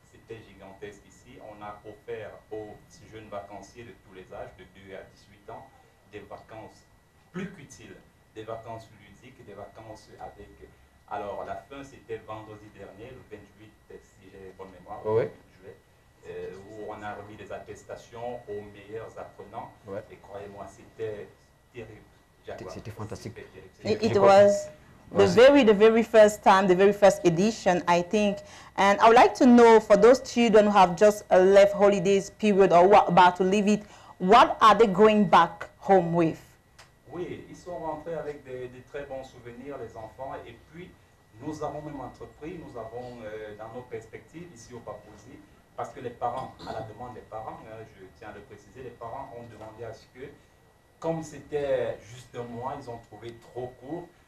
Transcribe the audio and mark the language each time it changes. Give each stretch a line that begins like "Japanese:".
French: C'était gigantesque ici. On a offert aux jeunes vacanciers de tous les âges, de 2 à 18 ans, des vacances plus qu'utiles, des vacances ludiques, des vacances avec... Alors, la fin, c'était vendredi dernier, le 28, si j'ai bonne mémoire, Ouais. juillet, où on a remis des attestations aux meilleurs apprenants. Ouais. Et croyez-moi, c'était terrible. C'était fantastique.
English: It was the very first time, the very first edition, I think. And I would like to know, for those children who have just left holidays period or who are about to leave it, what are they going back home with?
French: Oui, ils sont rentrés avec des très bons souvenirs, les enfants. Et puis, nous avons même entrepris, nous avons dans nos perspectives ici au Papouasie, parce que les parents, à la demande des parents, je tiens à le préciser, les parents ont demandé à ce que, comme c'était juste un mois, ils ont trouvé trop court.